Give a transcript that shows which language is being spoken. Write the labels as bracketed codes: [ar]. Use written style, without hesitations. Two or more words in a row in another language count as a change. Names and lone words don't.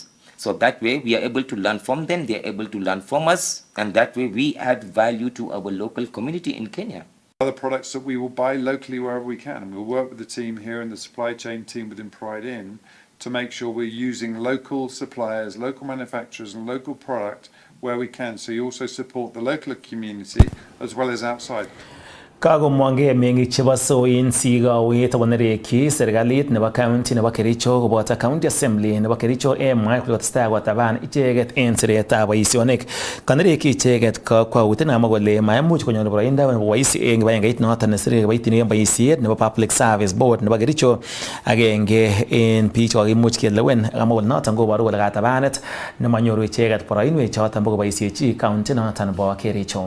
[en] So that way we are able to learn from them, they are able to learn from us, and that way we add value to our local community in Kenya. Other products that we will buy locally wherever we can, and we'll work with the team here and the supply chain team within Pride Inn to make sure we're using local suppliers, local manufacturers and local product where we can. So you also support the local community as well as outside. [kln] Kagomwange meng'ik chebo soin sigawet akonereki serikalit nebo county nebo Kericho koboto county assembly nebo Kericho emwa kole kotestai kotaban icheket en siretab boisionik. Kanereki icheket kakwautiet namwa kole maimuch konyor boroindo nebo boisi eng kibagengeit noton nesire kiboitinik en boisiet nebo Public Service Board nebo Kericho agenge en biik chekakimuch kelewen akamwa kole noton koboru kole katabanet nemanyoru icheket boroinwek choton bo koboisiechi county noton bo Kericho.